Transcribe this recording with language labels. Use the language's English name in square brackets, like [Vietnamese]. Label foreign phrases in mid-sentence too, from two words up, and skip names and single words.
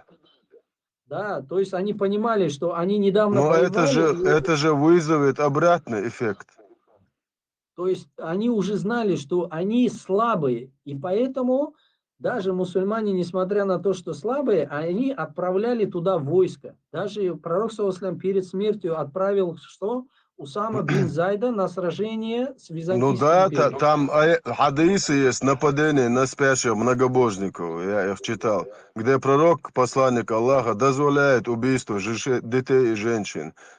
[Russian] Да, то есть они понимали, что они недавно Но воевали. это же вызовет обратный эффект. То есть они уже знали, что они слабые, и поэтому даже мусульмане, несмотря на то, что слабые, они отправляли туда войско. Даже пророк, [Arabic] صلى الله عليه وسلم, [Russian] перед смертью отправил что? Усама бин Зайда на сражение с Византийской империей. Ну да, там хадисы есть, нападение на спящих многобожников, я их читал, где пророк, посланник Аллаха, дозволяет убийство детей и женщин.